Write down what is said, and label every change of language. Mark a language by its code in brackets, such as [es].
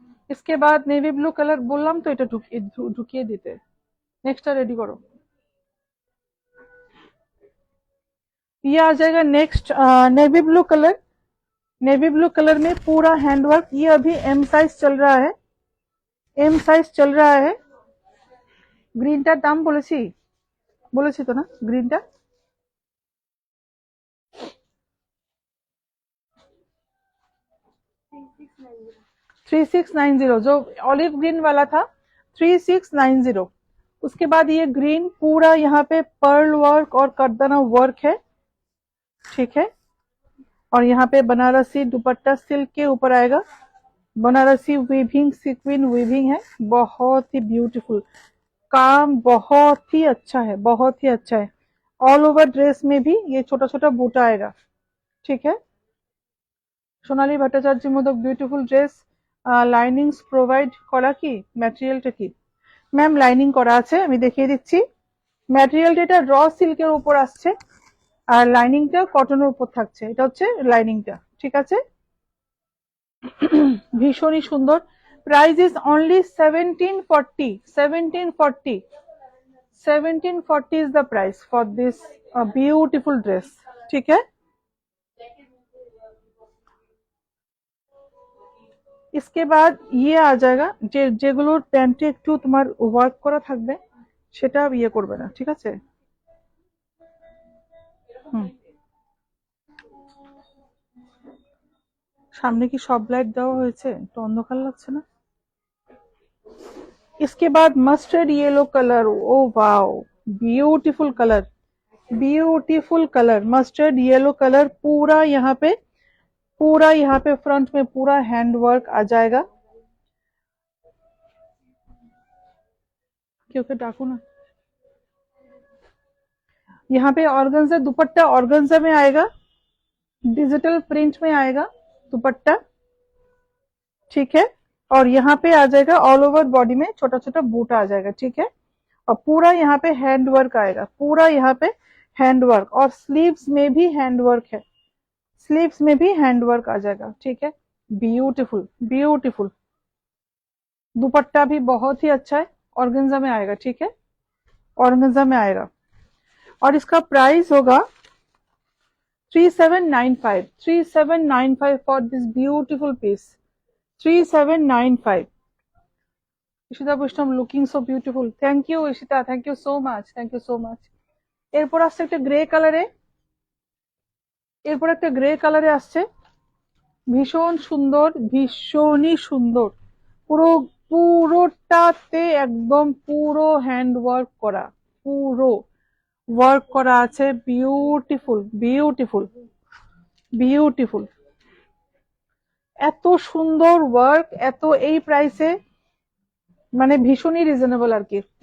[hi] इसके बाद navy blue colour बोललाम तो [bn] এটা ঢুকিয়ে দিতে। [hi] नेक्स्ट रेडी करो। ये आ जाएगा next navy blue colour, navy blue colour में पूरा हैंडवर्क। ये अभी एम साइज चल रहा है, एम साइज चल रहा है। [bn] গ্রিনটার দাম বলেছি তো না, গ্রিনটা 3690, [hi] जो ऑलिव ग्रीन वाला था 3690। उसके बाद ये ग्रीन पूरा यहाँ पे पर्ल वर्क और करदाना वर्क है, ठीक है। और यहाँ पे बनारसी दुपट्टा सिल्क के ऊपर आएगा, बनारसी वीविंग, सिक्विन वीविंग है, बहुत ही ब्यूटीफुल। काम बहुत ही अच्छा है, बहुत ही अच्छा है। ऑल ओवर ड्रेस में भी ये छोटा छोटा बूटा आएगा, ठीक है। [bn] সোনালী ভট্টাচার্যের মতো বিউটিফুল ড্রেস, লাইনিংস প্রোভাইড করা কি, ম্যাটেরিয়ালটা কি? ম্যাম লাইনিং করা আছে, আমি দেখিয়ে দিচ্ছি। ম্যাটেরিয়ালটা এটা র সিল্কের উপর আসছে, আর লাইনিংটা কটনের উপর থাকছে, এটা হচ্ছে লাইনিংটা, ঠিক আছে। ভীষণই সুন্দর। [en] Price is only 1740, 1740, 1740 is the price for this beautiful dress, ठीक है। [hi] इसके बाद ये आ जाएगा [bn] যেগুলোর প্যান্টে একটু তোমার ওয়ার্ক করা থাকবে সেটা ইয়ে করবে না, ঠিক আছে। সামনে কি সব লাইট দেওয়া হয়েছে, একটু অন্ধকার লাগছে না। [hi] इसके बाद mustard yellow colour, oh wow, beautiful colour, beautiful colour, mustard yellow colour. पूरा यहाँ पे, पूरा यहाँ पे फ्रंट में पूरा हैंड वर्क आ जाएगा। क्योंकि डाकू ना, यहाँ पे ऑर्गेन्जा दुपट्टा ऑर्गेन्जा में आएगा, डिजिटल प्रिंट में आएगा दुपट्टा, ठीक है। और यहाँ पे आ जाएगा ऑल ओवर बॉडी में छोटा छोटा बूटा आ जाएगा, ठीक है। और पूरा यहाँ पे हैंड वर्क आएगा, पूरा यहाँ पे हैंड वर्क, और स्लीव्स में भी हैंड वर्क है, स्लीव्स में भी हैंड वर्क आ जाएगा, ठीक है। ब्यूटीफुल ब्यूटीफुल, दुपट्टा भी बहुत ही अच्छा है, ऑर्गेन्जा में आएगा, ठीक है, ऑर्गेन्जा में आएगा। और इसका प्राइस होगा 3795, 3795 [en] for this beautiful piece, [hi] 3795। [en] Ishita Vaishnav looking so beautiful, thank you Ishita, thank you so much, thank you so much. [bn] এরপর আসছে একটা গ্রে কালারে, এরপর একটা গ্রে কালারে আসছে, ভীষণ সুন্দর, ভীষণই সুন্দর, পুরো পুরোটাতে একদম পুরো হ্যান্ড ওয়ার্ক করা, পুরো ওয়ার্ক করা আছে, বিউটিফুল বিউটিফুল বিউটিফুল, এত সুন্দর ওয়ার্ক, এত এই প্রাইসে মানে ভীষণই রিজনেবল আর কি।